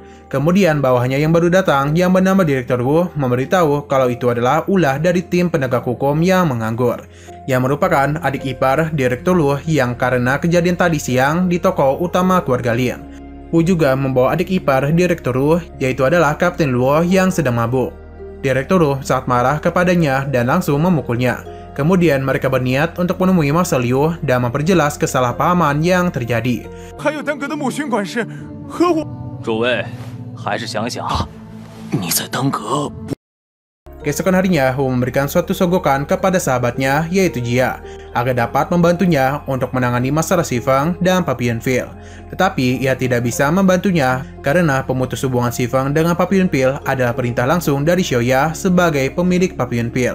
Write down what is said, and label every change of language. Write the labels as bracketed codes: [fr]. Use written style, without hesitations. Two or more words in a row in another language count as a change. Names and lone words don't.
[id] Kemudian bawahnya yang baru datang yang bernama Direktur Wu memberitahu kalau itu adalah ulah dari tim penegak hukum yang menganggur, yang merupakan adik ipar Direktur Wu yang karena kejadian tadi siang di toko utama keluarga Lin. Wu juga membawa adik ipar Direktur Wu, yaitu adalah Kapten Luo yang sedang mabuk. Direktur Wu sangat marah kepadanya dan langsung memukulnya. Kemudian mereka berniat untuk menemui Master Liu dan memperjelas kesalahpahaman yang terjadi. [zh] 还有丹阁的母巡管事和我。诸位，还是想想，你在当阁。 [id] Keesokan harinya, Wu memberikan suatu sogokan kepada sahabatnya, yaitu Jia, agar dapat membantunya untuk menangani masalah Xifeng dan Papillonville. Tetapi, ia tidak bisa membantunya karena pemutus hubungan Xifeng dengan Papillonville adalah perintah langsung dari Xiaoya sebagai pemilik Papillonville.